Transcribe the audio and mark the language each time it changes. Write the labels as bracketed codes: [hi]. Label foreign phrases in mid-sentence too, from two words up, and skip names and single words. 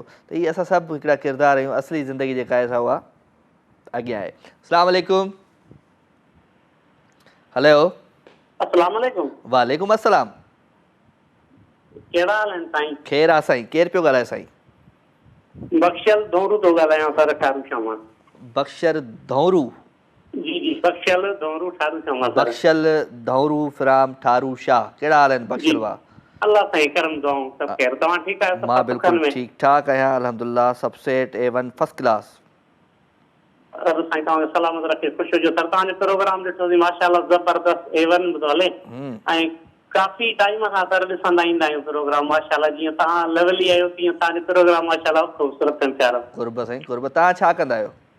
[sd] त इहे असां सभु हिकिड़ा किरदार आहियूं, असली ज़िंदगी जेका आहे सा उहा अॻियां आहे। [ar] السلام عليكم. हेलो السلام عليكم. وعليكم السلام. [sd] कहिड़ा हाल आहिनि साईं? ख़ैरु आहे साईं, केरु पियो ॻाल्हाए साईं? बख्शियल धोरू थो ॻाल्हायां सर, ठारूशा मां। बख्शर धौरू? जी जी, बख्शियल धोरू ठारूशा मां सर। बख्शल धौरू फ्राम ठारू शाह। कहिड़ा हाल आहिनि बख्शल वाह? अल्लाह साईं करम दुआऊं, सभु ख़ैर। तव्हां ठीकु आहियो? मां बिल्कुलु ठीकु ठाक आहियां अल्हम्दुलिल्लाह, सब सेट A1 [en] first class. [sd] रब साईं तव्हांखे सलामत रखे, ख़ुशि हुजो सर। तव्हांजो प्रोग्राम ॾिठोसीं माशाअल्लाह ज़बरदस्त A1 थो हले ऐं काफ़ी टाइम खां सर ॾिसंदा ईंदा आहियूं प्रोग्राम माशाअल्लाह। जीअं तव्हां लेवली आहियो तीअं तव्हांजो प्रोग्राम माशाअल्लाह ख़ूबसूरत ऐं प्यारो। कुर्ब साईं कुर्ब। तव्हां छा कंदा आहियो?